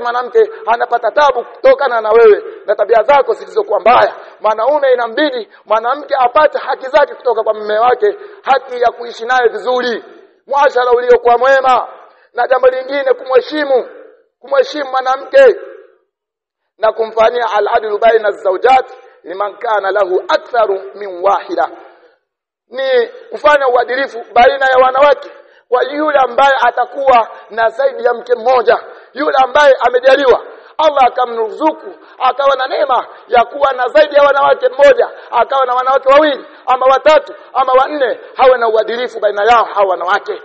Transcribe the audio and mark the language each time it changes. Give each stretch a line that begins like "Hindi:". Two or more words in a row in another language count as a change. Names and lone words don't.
Swahili: Mwanamke anapata tabu kutokana na wewe na tabia zako zilizokuwa mbaya. Mwanaume inambidi mwanamke apate haki zake kutoka kwa mume wake, haki ya kuishi naye vizuri, muashara uliokuwa mwema. Na jambo lingine, kumheshimu mwanamke na kumfanyia
Arabic: العدل بين الزوجات لمن كان له أكثر من واحدة,
Swahili: ni kufanya uadilifu baina ya wanawake kwa yule ambaye atakuwa na zaidi ya mke mmoja. Yule ambaye amejaliwa Allah akamruzuku akawa na neema ya kuwa na zaidi ya wanawake mmoja, akawa na wanawake wawili ama watatu ama wanne, hawe na uadilifu baina yao hao wanawake.